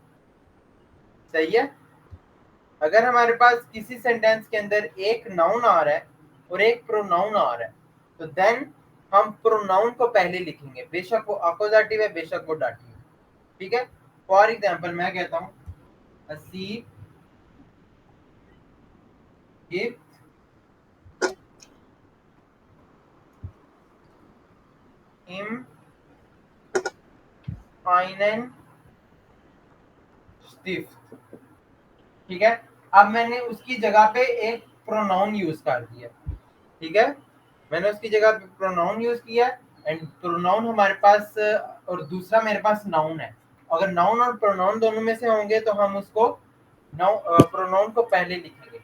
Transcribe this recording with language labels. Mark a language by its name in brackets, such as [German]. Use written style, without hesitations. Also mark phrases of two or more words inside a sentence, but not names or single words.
[Hindi] सही है, अगर हमारे पास किसी सेंटेंस के अंदर एक नाउन आ रहा है और एक प्रोनाउन आ रहा है, तो देन हम प्रोनाउन को पहले लिखेंगे, बेशक वो अपोजिटिव है बेशक वो डाटिव है। ठीक है, [English] for example [Hindi] मैं कहता हूँ असीब [German] gibt ihm einen Stift. [Hindi] ठीक है, अब मैंने उसकी जगह पे एक [English] pronoun use [Hindi] कर दिया। ठीक है, मैंने उसकी जगह पे [English] pronoun use [Hindi] किया [English] and pronoun [Hindi] हमारे पास और दूसरा मेरे पास नाउन है। अगर नाउन और प्रोनाउन दोनों में से होंगे तो हम उसको प्रोनाउन को पहले लिखेंगे।